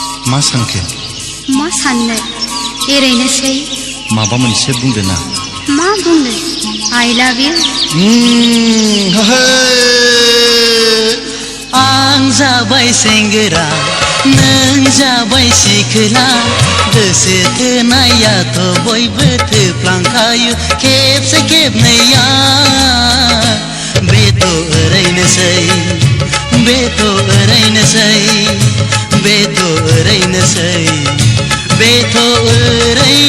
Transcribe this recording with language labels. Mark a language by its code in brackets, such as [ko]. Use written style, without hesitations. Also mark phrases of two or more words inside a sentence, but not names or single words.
[brx] मा सानखो? मा साननो एरैनोसै। माबा मोनसे बुंदो ना? मा बुंनो? [en] I love you। [brx] आं जाबाय सेंग्रा नों जाबाय सिख्ला गोसो थोनायाथ' बयबो थोफ्लांखायो खेबसे खेबनैया बेथ' ओरैनोसै बेथ' ओरैनोसै बेथ' ओरैनोसै बेथ'